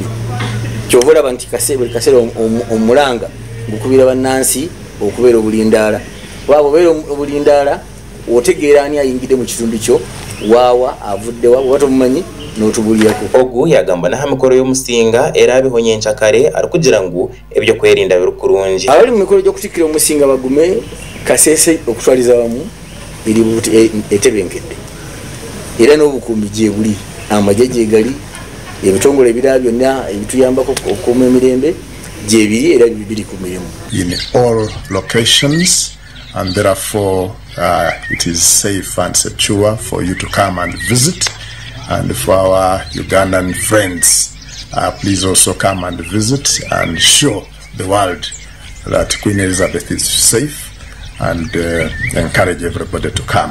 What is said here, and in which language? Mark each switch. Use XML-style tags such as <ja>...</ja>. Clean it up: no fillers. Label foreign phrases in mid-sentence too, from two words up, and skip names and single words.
<lg>Kyova olaba nti buli kaseera omulanga gukubira bannansi okubeera obulindaala. Bwaba obeera obulindaala otegeera ani ayingidde mu kitundu kyo waawa avuddewa oba tomumanyi n'otubulirako.</lg> <nyn>Ogu yagamba n'aha mikolo y'omusinga era abihonye enkyakare arikugira ngu ebyo kwerinda biri kurungi.</nyn> <lg>Abali mu mikolo gy'okutikkira omusinga bagume Kasese okutwaliza wamu biri etebenkedde era n'obukuumi gye buli, amagye gye gali, ebitongole ebirala byonna ebituyambako okukuuma emirembe gye biri era biri ku mirimu.</lg> <en>In all locations, and therefore it is safe and secure for you to come and visit. And for our Ugandan friends, please also come and visit and show the world that Queen Elizabeth is safe, and encourage everybody to come.</en>